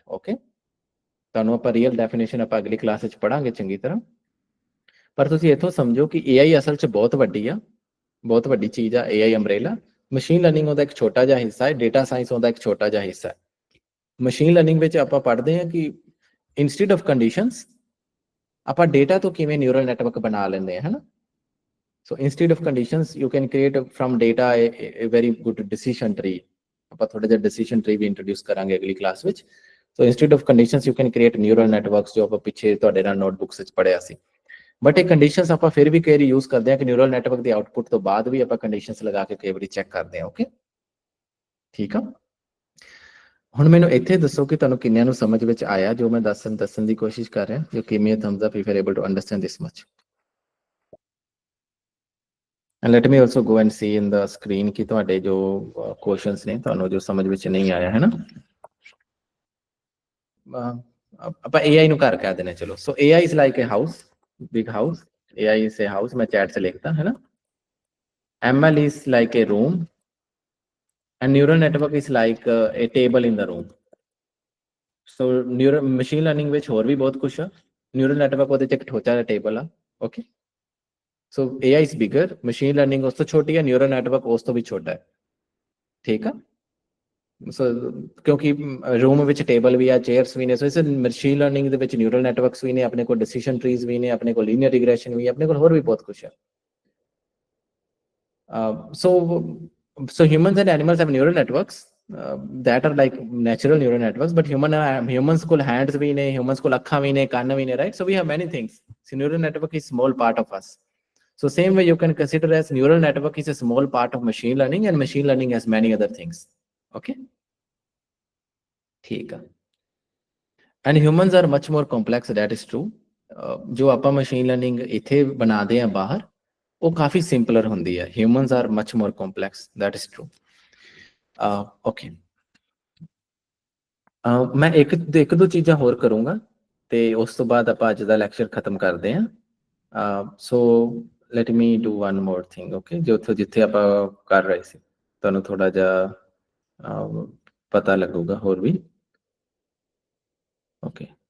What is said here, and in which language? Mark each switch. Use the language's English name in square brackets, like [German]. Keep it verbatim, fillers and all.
[Punjabi] Okay, ਤੁਹਾਨੂੰ ਆਪਾਂ real definition ਆਪਾਂ ਅਗਲੀ ਕਲਾਸ ਵਿੱਚ ਪੜਾਂਗੇ ਚੰਗੀ ਤਰ੍ਹਾਂ, ਪਰ ਤੁਸੀਂ ਇੱਥੋਂ ਸਮਝੋ ਕਿ ਏਆਈ ਅਸਲ 'ਚ ਬਹੁਤ ਵੱਡੀ ਆ, ਬਹੁਤ ਵੱਡੀ ਚੀਜ਼ ਆ ਏਆਈ ਅੰਬ੍ਰੇਲਾ। ਮਸ਼ੀਨ ਲਰਨਿੰਗ ਉਹਦਾ ਇੱਕ ਛੋਟਾ ਜਿਹਾ ਹਿੱਸਾ ਹੈ, ਡੇਟਾ ਸਾਇੰਸ ਉਹਦਾ ਇੱਕ ਛੋਟਾ ਜਿਹਾ ਹਿੱਸਾ ਹੈ। ਮਸ਼ੀਨ ਲਰਨਿੰਗ ਵਿੱਚ ਆਪਾਂ ਪੜ੍ਹਦੇ ਹਾਂ ਕਿ ਇੰਸਟੀਟਿਊਟ ਆਫ ਕੰਡੀਸ਼ਨਸ ਆਪਾਂ ਡੇਟਾ ਤੋਂ ਕਿਵੇਂ ਨਿਊਰਲ ਨੈਟਵਰਕ ਬਣਾ ਲੈਂਦੇ ਹਾਂ, ਹਨਾ। [English] So instead of conditions, you can create a- from data a, a a very good decision tree। [Punjabi] ਆਪਾਂ ਥੋੜਾ ਜਿਹਾ decision tree ਵੀ introduce ਕਰਾਂਗੇ ਅਗਲੀ class ਵਿੱਚ। [English] So instead of conditions, you can create neural networks, [Punjabi] ਜੋ ਆਪਾਂ ਪਿੱਛੇ ਤੁਹਾਡੇ ਨਾਲ notebooks ਵਿੱਚ ਪੜ੍ਹਿਆ ਸੀ। ਬਟ ਇਹ ਕੰਡੀਸ਼ਨਸ ਆਪਾਂ ਫਿਰ ਵੀ ਕਈ ਵਾਰੀ use ਕਰਦੇ ਹਾਂ ਕਿ neural network ਦੀ output ਤੋਂ ਬਾਅਦ ਵੀ ਆਪਾਂ conditions ਲਗਾ ਕੇ ਕਈ ਵਾਰੀ check ਕਰਦੇ ਹਾਂ। ਓਕੇ, ਠੀਕ ਆ। ਹੁਣ ਮੈਨੂੰ ਇੱਥੇ ਦੱਸੋ ਕਿ ਤੁਹਾਨੂੰ ਕਿੰਨਿਆਂ ਨੂੰ ਸਮਝ ਵਿੱਚ ਆਇਆ ਜੋ ਮੈਂ ਦੱਸਣ ਦੱਸਣ ਦੀ ਕੋਸ਼ਿਸ਼ ਕਰ ਰਿਹਾ, ਜੋ [English] give me a thumbs up if you're able to understand this much। And let me also go and see in the screen [Punjabi] कि ਤੁਹਾਡੇ ਜੋ क्वेश्चंस ਨੇ ਤੁਹਾਨੂੰ ਜੋ ਸਮਝ ਵਿੱਚ ਨਹੀਂ ਆਇਆ ਹੈ ਨਾ। ਅਹ, ਆਪ- ਆਪਾਂ ਏਆਈ ਨੂੰ ਘਰ ਕਹਿ ਦਿੰਦੇ ਹਾਂ, ਚਲੋ। [English] So AI is like a house, big house. AI is a house, [Hindi] ਮੈਂ ਚੈਟ से लिखता है ना। [English] ML is like a room and neural network is like a table in the room. [Punjabi] So neural machine learning ਵਿੱਚ ਹੋਰ ਵੀ ਬਹੁਤ ਕੁਝ ਆ, ਨਿਊਰਲ ਨੈਟਵਰਕ ਉਹਦੇ ਚ ਇੱਕ ਛੋਟਾ ਜਿਹਾ ਟੇਬਲ ਆ। Okay, [English] so AI is bigger, [Punjabi] machine learning ਉਸ ਤੋਂ ਛੋਟੀ ਹੈ, ਨਿਊਰਲ ਨੈਟਵਰਕ ਉਸ ਤੋਂ ਵੀ ਛੋਟਾ ਹੈ, ਠੀਕ ਆ। ਸੋ ਕਿਉਂਕਿ ਰੂਮ ਵਿੱਚ ਟੇਬਲ ਵੀ ਆ, ਚੇਅਰਸ ਵੀ ਨੇ, ਸੋ ਇਸ ਮਸ਼ੀਨ ਲਰਨਿੰਗ ਦੇ ਵਿੱਚ ਨਿਊਰਲ ਨੈਟਵਰਕਸ ਵੀ ਨੇ, ਆਪਣੇ ਕੋਲ ਡਿਸੀਜਨ ਟਰੀਜ਼ ਵੀ ਨੇ, ਆਪਣੇ ਕੋਲ ਲੀਨੀਅਰ ਰਿਗਰੈਸ਼ਨ ਵੀ, ਆਪਣੇ ਕੋਲ ਹੋਰ ਵੀ ਬਹੁਤ ਕੁਝ ਹੈ। [English] so so humans and animals have neural networks that are like natural neural networks, but human humans [Punjabi] ਕੋਲ hands ਵੀ ਨੇ, [English] humans ਕੋਲ ਅੱਖਾਂ ਵੀ ਨੇ, ਕੰਨ ਵੀ ਨੇ, right? So we have many things. So neural network is small part of us. So same way you can consider as neural network is a small part of machine learning, and machine learning has many other things. [Hindi] Okay, ठीक है। [English] And humans are much more complex, that is true। [Punjabi] ਅਹ ਜੋ ਆਪਾਂ machine learning ਇੱਥੇ ਬਣਾਦੇ ਆ ਬਾਹਰ, ਉਹ ਕਾਫੀ simpler ਹੁੰਦੀ ਹੈ। [English] Humans are much more complex, that is true। [Punjabi] Okay, ਮੈਂ ਇੱਕ ਇੱਕ ਦੋ ਚੀਜ਼ਾਂ ਹੋਰ ਕਰੂੰਗਾ ਤੇ ਉਸ ਤੋਂ ਬਾਅਦ ਆਪਾਂ ਅੱਜ ਦਾ ਲੈਕਚਰ ਖਤਮ ਕਰਦੇ ਆ। ਸੋ [English] let me do one more thing, okay? [Punjabi] ਜੋ ਉੱਥੇ ਜਿੱਥੇ ਆਪਾਂ ਕਰ ਰਹੇ ਸੀ, ਤੁਹਾਨੂੰ ਥੋੜਾ ਜਿਹਾ ਅਮ, ਪਤਾ ਲੱਗੂਗਾ ਹੋਰ ਵੀ, ਓਕੇ।